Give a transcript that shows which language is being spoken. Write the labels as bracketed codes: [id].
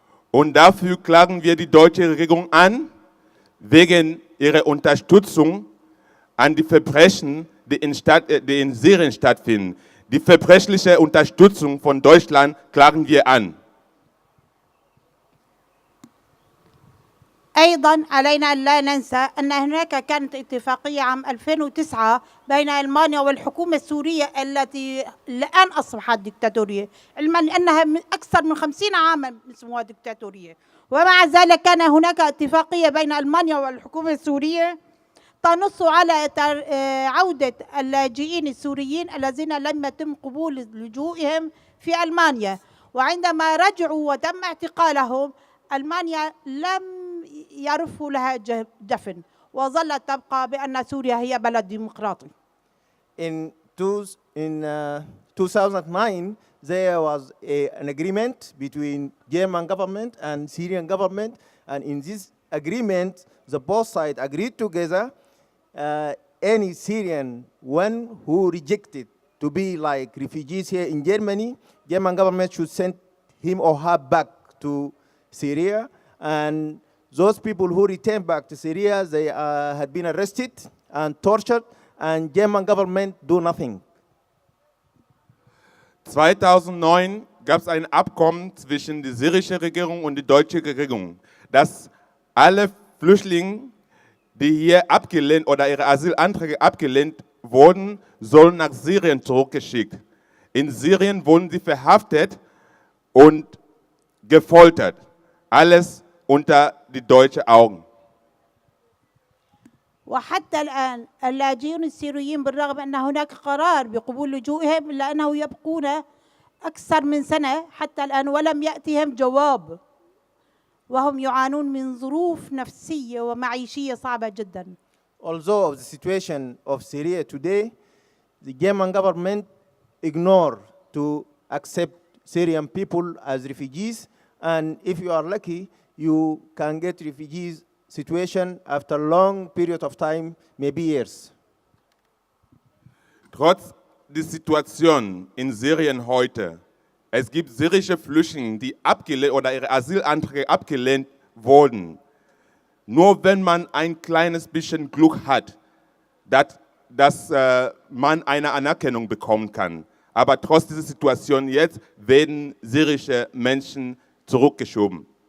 [de] Und dafür klagen wir die deutsche Regierung an, wegen ihrer Unterstützung an die Verbrechen, die in Syrien stattfinden. Die verbrechliche Unterstützung von Deutschland klagen wir an. [ar] أيضا علينا أن لا ننسى أن هناك كانت اتفاقية عام 2009 بين ألمانيا والحكومة السورية التي الآن أصبحت ديكتاتورية، علما أنها أكثر من 50 عاما اسمها ديكتاتورية، ومع ذلك كان هناك اتفاقية بين ألمانيا والحكومة السورية تنص على عودة اللاجئين السوريين الذين لم يتم قبول لجوئهم في ألمانيا، وعندما رجعوا وتم اعتقالهم ألمانيا لم يعرفوا لها دفن، وظلت تبقى بأن سوريا هي بلد ديمقراطي. [en] In 2009, there was an agreement between German government and Syrian government, and in this agreement, the both sides agreed together any Syrian one who rejected to be like refugees here in Germany, German government should send him or her back to Syria, and those people who returned back to Syria, they had been arrested and tortured, and German government do nothing. [de] 2009 gab es ein Abkommen zwischen der syrischen Regierung und der deutschen Regierung, dass alle Flüchtlinge, die hier abgelehnt oder ihre Asylanträge abgelehnt wurden, sollen nach Syrien zurückgeschickt. In Syrien wurden sie verhaftet und gefoltert. Alles unter die deutschen Augen. [ar] وحتى الآن اللاجئون السوريين بالرغم أن هناك قرار بقبول لجوئهم إلا أنه يبقون أكثر من سنة حتى الآن ولم يأتهم جواب، وهم يعانون من ظروف نفسية ومعيشية صعبة جدا. [en] Although the situation of Syria today, the German government ignore to accept Syrian people as refugees, and if you are lucky, you can get refugees situation after a long period of time, maybe years. [de] Trotz der Situation in Syrien heute, es gibt syrische Flüchtlinge, die abgelehnt oder ihre Asylanträge abgelehnt wurden. Nur wenn man ein kleines bisschen Glück hat, dass dass man eine Anerkennung bekommen kann. Aber trotz dieser Situation jetzt werden syrische Menschen zurückgeschoben.